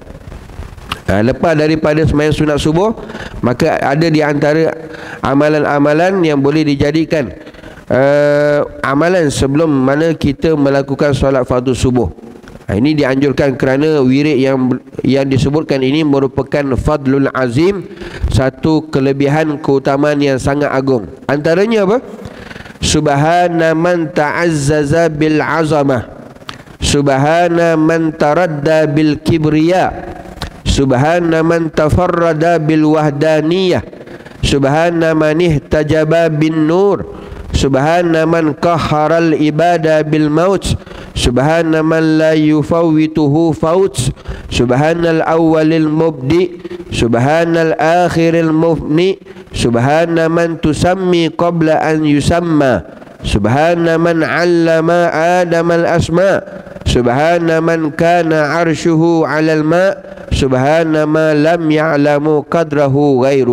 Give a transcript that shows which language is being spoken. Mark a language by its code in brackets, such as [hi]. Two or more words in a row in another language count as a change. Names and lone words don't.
[ms] Lepas daripada sembahyang sunat subuh, maka ada di antara amalan-amalan yang boleh dijadikan amalan sebelum mana kita melakukan solat fardu subuh. Ini dianjurkan kerana wirid yang disebutkan ini merupakan [ar] فضل العظيم, [ms] satu kelebihan keutamaan yang sangat agung. Antaranya apa? [ar] سبحان من تعزز بالعظمة سبحان من تردى بالكبرياء سبحان من تفرد بالوحدانية, سبحان من احتجب بالنور سبحان من قهر العباد بالموت, سبحان من لا يفوته فوت سبحان الأول المبدي سبحان الآخر المفني سبحان من تسمى قبل أن يسمى سبحان من علم آدم الأسماء سبحان من كان عرشه على الماء سبحان من لم يعلم قدره غيره.